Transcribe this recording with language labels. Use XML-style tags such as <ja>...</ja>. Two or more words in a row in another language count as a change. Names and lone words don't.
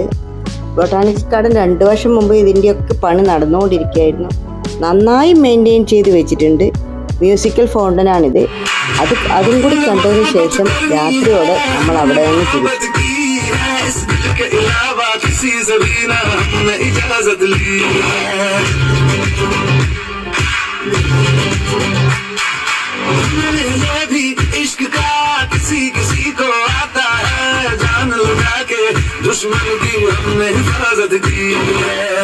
<ml>ബോട്ടാണിക്കൽ ഗാർഡൻ 2 വർഷം മുമ്പ് ഇതിൻ്റെയൊക്കെ പണി നടന്നുകൊണ്ടിരിക്കുകയായിരുന്നു. നന്നായി മെയിൻറ്റെയിൻ ചെയ്ത് വെച്ചിട്ടുണ്ട്. മ്യൂസിക്കൽ ഫൗണ്ടനാണിത്. അതും കൂടി കണ്ടതിന് ശേഷം രാത്രിയോടെ നമ്മൾ അവിടെ നിന്ന് തിരിച്ചു.</ml> <hi>के अलावा किसी से भी ना हमने इजाजत ली है। ये भी इश्क का किसी किसी को आता है, जान लगा के दुश्मन की हमने हिफाजत की है।</hi>